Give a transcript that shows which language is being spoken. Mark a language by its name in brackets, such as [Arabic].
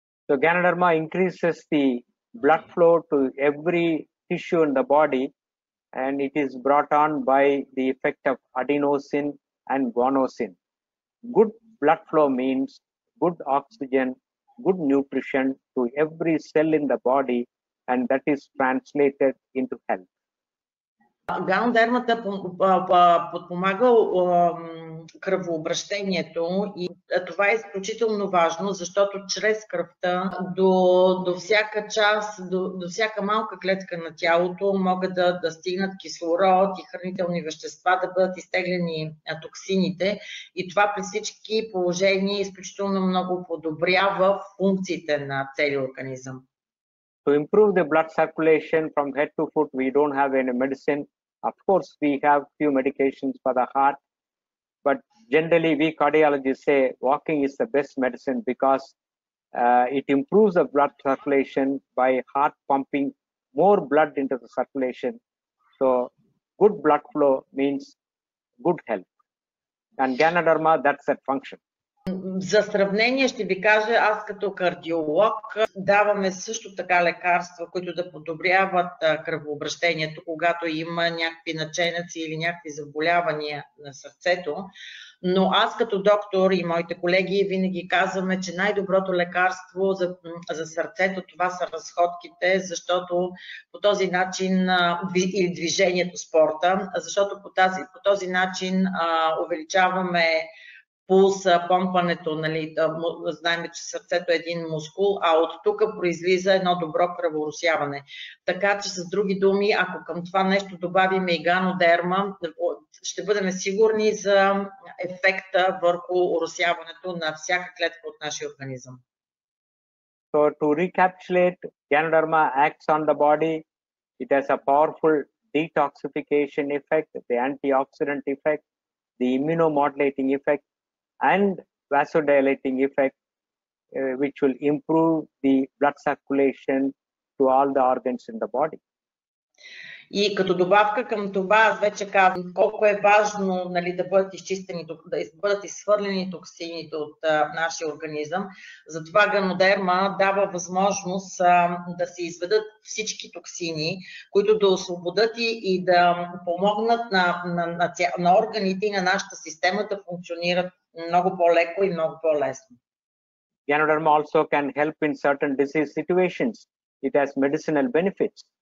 [English] So Ganoderma increases the blood flow to every tissue in the body, and it is brought on by the effect of adenosine and guanosine. Good blood flow means good oxygen, good nutrition to every cell in the body, and that is translated into health. [Bulgarian] Ганодермата подпомага кръвообращението и това е изключително важно, защото чрез кръвта до всяка част, до всяка малка клетка на тялото могат да стигнат кислород и хранителни вещества, да бъдат изтеглени токсините, и това при всички положения изключително много подобрява функциите на целия организъм. [English] To improve the blood circulation from head to foot, we don't have any medicine. Of course, we have few medications for the heart, but generally we cardiologists say walking is the best medicine because it improves the blood circulation by heart pumping more blood into the circulation. So good blood flow means good health. And Ganoderma, that's that function. [Bulgarian] За сравнение ще ви кажа, аз като кардиолог даваме също така лекарства, които да подобряват кръвообращението, когато има някакви наченъци или някакви заболявания на сърцето. Но аз като доктор и моите колеги винаги казваме, че най-доброто лекарство за сърцето това са разходките, защото по този начин, или движението, спорта, защото по този начин увеличаваме пулса, помпането, знаем, че сърцето е един мускул, а от тук произлиза едно добро кръворосяване. Така че с други думи, ако към това нещо добавим и ганодерма, ще бъдем сигурни за ефекта върху оросяването на всяка клетка от нашия организъм. [English] So to recapitulate, Ganoderma acts on the body. It has a powerful detoxification effect, the antioxidant effect, the immunomodulating effect, and vasodilating effect, which will improve the blood circulation to all the organs in the body. [Bulgarian] И като добавка към това, аз вече казвам колко е важно да бъдат изчистени, да бъдат изхвърлени токсините от нашия организъм. Затова ганодерма дава възможност да се изведат всички токсини, които да освободят и да помогнат на органите и на нашата система да функционират много по-леко и много по-лесно. [English] Ganoderma also can help in certain disease situations. It has medicinal benefits.